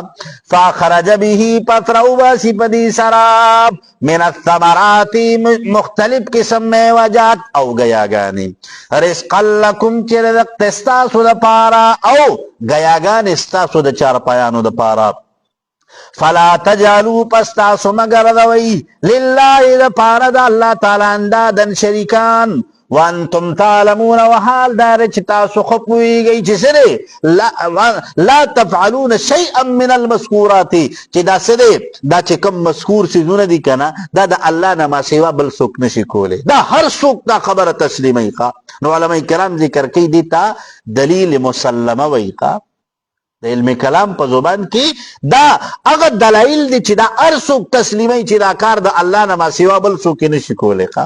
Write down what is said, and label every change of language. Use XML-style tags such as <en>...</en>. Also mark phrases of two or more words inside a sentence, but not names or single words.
<ar>فاخرج به</ar> <ps>پس راوباسي په دې سره</ps> <ar>من الثمرات</ar> <ps>مختلف قسم میوجات او ګیاګانې</ps> <ar>رزقا لکم</ar> <ps>چې رزق ستاسو دپاره او ګیاګانې ستاسو د چارپایانو دپاره.</ps> <ar>فلا تجعلوا</ar> <ps>پس تاسو مګرځوئ لله دپاره د الله تعالی اندادن شریکان</ps> <ar>وانتم تعلمون</ar> <ps>وحال دار چې تاسو خو پوهیږئ چې څه دی</ps> <ar>لا تفعلون شیئا من المذکورات</ar> <ps>چې دا څه دی دا چې کوم مذکور څیزونه دي کنه دا د الله نه ما سوا بل څوک نشي کولی. دا هر څوک دا خبره تسلیموي ښا. نو علما کرام ذکر کوي دې ته دلیل مسلمه وایي ښا. د علم کلام په زبان کې دا هغه دلایل دي چې دا هر څوک تسلیموي چې دا کار د الله نه ما سوا بل څوک نشي کولی ښا.</ps>